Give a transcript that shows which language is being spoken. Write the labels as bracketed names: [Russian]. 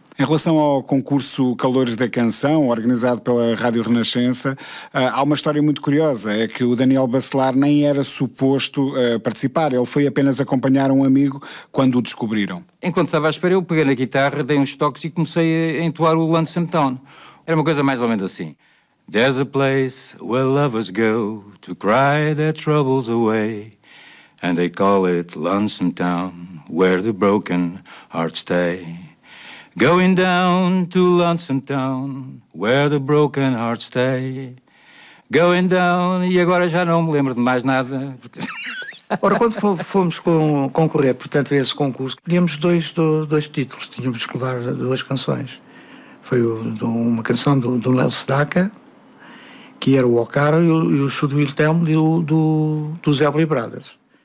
[Portuguese] Em relação ao concurso Calores da Canção, organizado pela Rádio Renascença, há uma história muito curiosa, é que o Daniel Bacelar nem era suposto participar, ele foi apenas acompanhar um amigo quando o descobriram. Enquanto estava à espera, eu peguei na guitarra, dei uns toques e comecei a entoar o Lonesome Town. Era uma coisa mais ou menos assim. [English] There's a place where lovers go to cry their troubles away, and they call it Lonesome Town, where the broken hearts stay. Going down to Lonesome Town, where the broken hearts stay. Going down, [Portuguese] e agora já não me lembro de mais nada. Ora, quando fomos concorrer, portanto, a esse concurso, tínhamos dois títulos, tínhamos que levar 2 canções. Foi uma canção do Léo Sedaka, que era o Ocara, e o Should Will Tell Me do Zé Brothers.